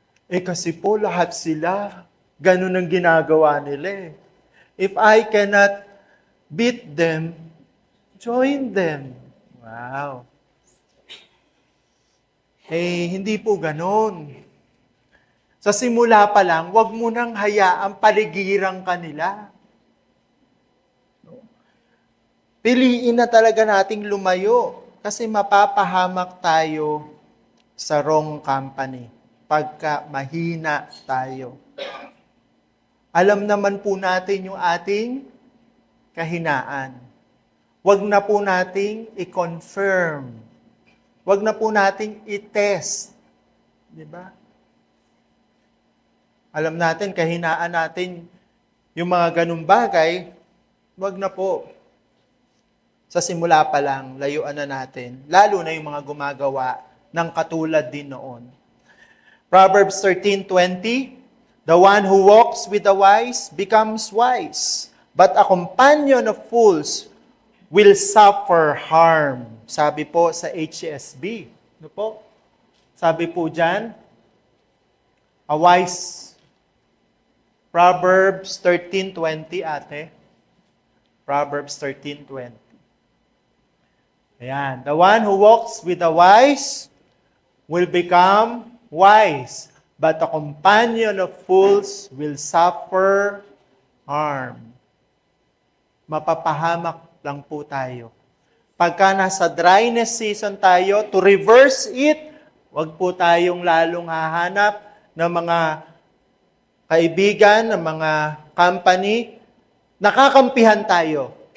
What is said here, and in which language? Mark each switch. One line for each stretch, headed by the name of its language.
Filipino: Kasi po lahat sila, ganun ang ginagawa nila.
English: If I cannot beat them, join them. Wow.
Filipino: Hindi po ganun. Sa simula pa lang, wag mo nang hayaang paligiran ka nila. Piliin na talaga nating lumayo kasi mapapahamak tayo sa
English: wrong company
Filipino: pagka mahina tayo. Alam naman po natin yung ating kahinaan. Wag na po nating i-confirm. Wag na po nating i-test. Di ba? Alam natin, kahinaan natin yung mga ganung bagay, wag na po. Sa simula pa lang, layuan na natin. Lalo na yung mga gumagawa ng katulad din noon.
English: Proverbs 13:20, the one who walks with the wise becomes wise, but a companion of fools will suffer harm.
Filipino: Sabi po sa HSB. Ano po? Sabi po dyan,
English: a wise.
Filipino: Proverbs 13:20 ate. Proverbs 13:20. Ayan.
English: The one who walks with the wise will become wise, but a companion of fools will suffer harm.
Filipino: Mapapahamak lang po tayo. Pagka nasa dryness season tayo, to reverse it, wag po tayong lalong hahanap ng mga kaibigan, ng mga company, nakakampihan tayo.